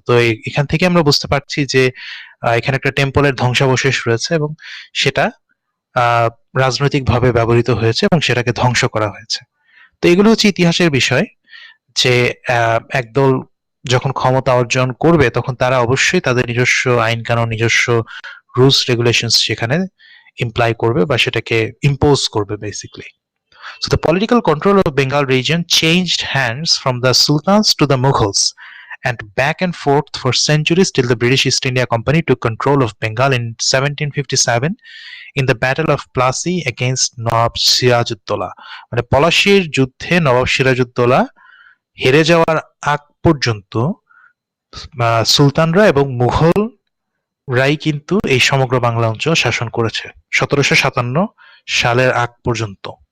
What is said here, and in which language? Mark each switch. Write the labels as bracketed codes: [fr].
[bn] তো এখান থেকে আমরা বুঝতে পারছি যে এখানে একটা টেম্পলের ধ্বংসাবশেষ রয়েছে, এবং সেটা রাজনৈতিক ভাবে ব্যবহৃত হয়েছে এবং সেটাকে ধ্বংস করা হয়েছে। তো এগুলো হচ্ছে ইতিহাসের বিষয়, যে একদল যখন ক্ষমতা অর্জন করবে তখন তারা অবশ্যই তাদের নিজস্ব আইন কানুন, নিজস্ব রুলস রেগুলেশনস সেখানে ইমপ্লাই করবে বা সেটাকে ইম্পোজ করবে basically. [en] So the political control of Bengal region changed hands from the sultans to the Mughals, and back and forth for centuries till the British East India Company took control of Bengal in 1757 in the Battle of Plassey against Nawab Siraj-ud-Dowla. [bn] মানে পলাশীর যুদ্ধে নবাব সিরাজউদ্দৌলা হেরে যাওয়ার আগ পর্যন্ত সুলতানরা এবং মুঘলরাই কিন্তু এই সমগ্র বাংলা অঞ্চল শাসন করেছে 1757 সালের আগ পর্যন্ত।